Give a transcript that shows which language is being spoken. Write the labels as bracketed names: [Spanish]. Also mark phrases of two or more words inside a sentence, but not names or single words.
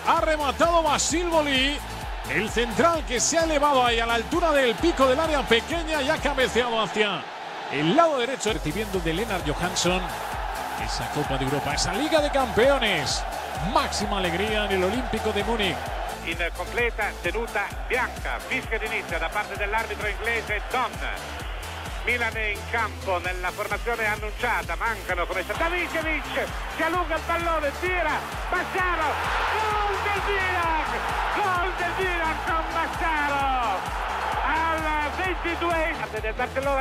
[Spanish] Ha rematado Basilboli, el central que se ha elevado ahí a la altura del pico del área pequeña y ha cabeceado hacia el lado derecho, recibiendo de Lennart Johansson esa Copa de Europa, esa Liga de Campeones. Máxima alegría en el Olímpico de Múnich. [Italian] In completa tenuta bianca, fischia d'inizio da parte dell'arbitro inglese Don. Milan è in campo nella formazione annunciata, mancano come Savicevic, si allunga il pallone, tira, Massaro, gol del Milan con Massaro al 22 del Barcellona.